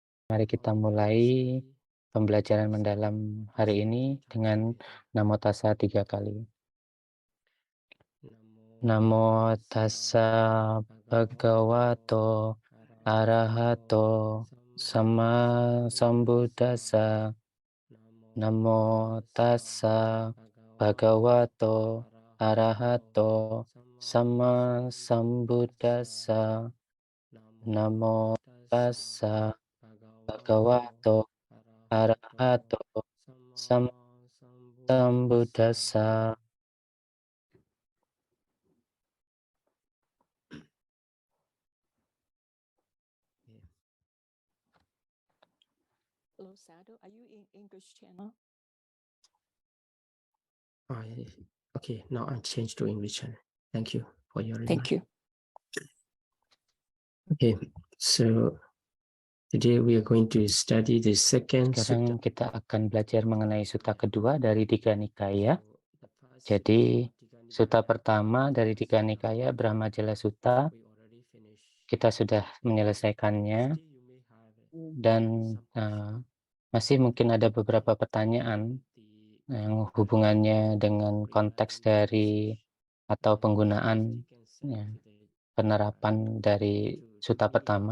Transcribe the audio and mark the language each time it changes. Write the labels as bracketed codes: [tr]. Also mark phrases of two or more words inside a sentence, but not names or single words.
[id] Mari kita mulai pembelajaran mendalam hari ini dengan [pi] Namo Tassa [id] 3 kali. [pi] Namo Tassa Bhagavato Arahato Sama Sambuddhassa. Namo Tassa Bhagavato Arahato Sama Sambuddhassa. Namo Tassa Bhagavato Arahato Sama Sambuddhassa. [en] Hello, Sado. Are you in English channel? Okay, now I change to English channel. Thank you for your reminder. Thank you. Okay, so today we are going to study the second [id] Sekarang [en] sutta. [id] kita akan belajar mengenai sutta kedua dari Digha Nikaya. Jadi, sutta pertama dari Digha Nikaya, Brahmajala Sutta, kita sudah menyelesaikannya dan masih mungkin ada beberapa pertanyaan yang hubungannya dengan konteks dari atau penggunaan penerapan dari sutta pertama.